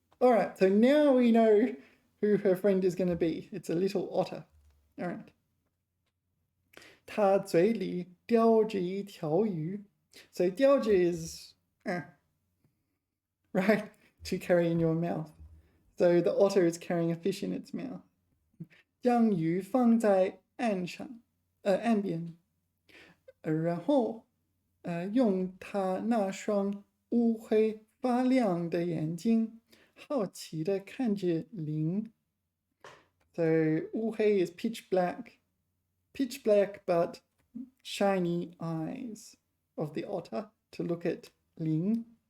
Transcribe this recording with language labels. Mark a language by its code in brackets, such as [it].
[en] All right, so now we know who her friend is going to be. It's a little otter. All right. [zh] 他嘴里叼着一条鱼。 [en] So 叼着 is right, to carry in your mouth. So the otter is carrying a fish in its mouth. [zh] 将鱼放在岸上，岸边，然后用它那双乌黑发亮的眼睛，好奇的看着灵。 [en] So 乌黑 is pitch black but shiny eyes of the otter to look at 灵。